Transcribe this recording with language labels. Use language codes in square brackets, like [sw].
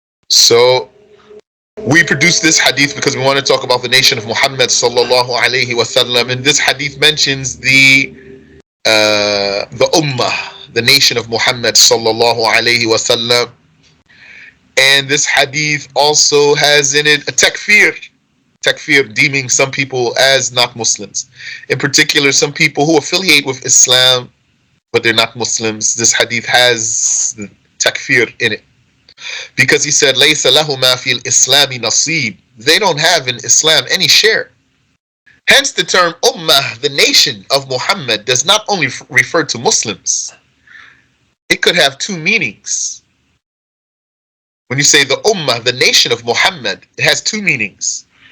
[en] So we produced this hadith because we want to talk about the nation of Muhammad sallallahu alayhi wasallam, and this hadith mentions the ummah, the nation of Muhammad sallallahu alayhi wasallam, and this hadith also has in it a takfir, deeming some people as not Muslims. In particular, some people who affiliate with Islam but they're not Muslims. This hadith has takfir in it. Because he said, [ar] لَيْسَ لَهُمَا فِي الْإِسْلَامِ نَصِيب. [en] They don't have in Islam any share. Hence the term ummah, the nation of Muhammad, does not only refer to Muslims. It could have two meanings. When you say the ummah, the nation of Muhammad, it has two meanings.